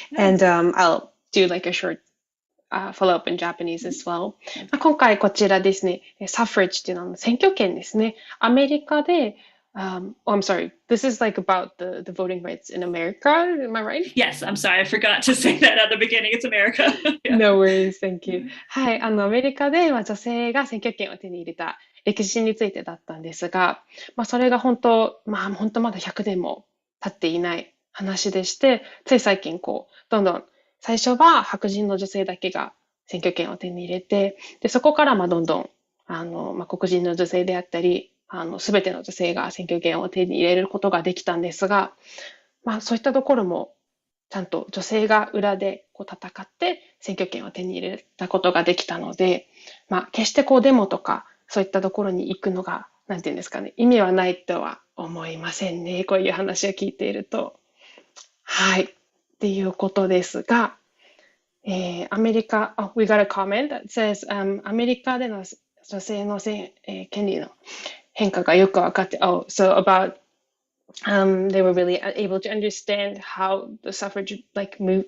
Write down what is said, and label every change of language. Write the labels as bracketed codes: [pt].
[en] And I'll do like a short follow-up in Japanese as well. [ja] 今回こちらですね、suffrage っていうのは選挙権ですね。アメリカで [en] I'm sorry. This is like about the voting rights in America. Am I right? Yes, I'm sorry. I forgot to say that at the beginning. It's America. Yeah. No worries. Thank you. [ja] はい。アメリカで女性が選挙権を手に入れた歴史についてだったんですが、それが本当まだ100年も経っていない話でして、つい最近どんどん最初は白人の女性だけが選挙権を手に入れて、で、そこからどんどん黒人の女性であったり、すべての女性が選挙権を手に入れることができたんですが、そういったところもちゃんと女性が裏で戦って選挙権を手に入れたことができたので、決してデモとかそういったところに行くのが、なんていうんですかね、意味はないとは思いませんね。こういう話を聞いていると。はい。っていうことですが、アメリカ、 [en] we got a comment that says, [ja] アメリカでの女性の権利の変化がよく分かって、 [en] so about they were really able to understand how the suffrage move.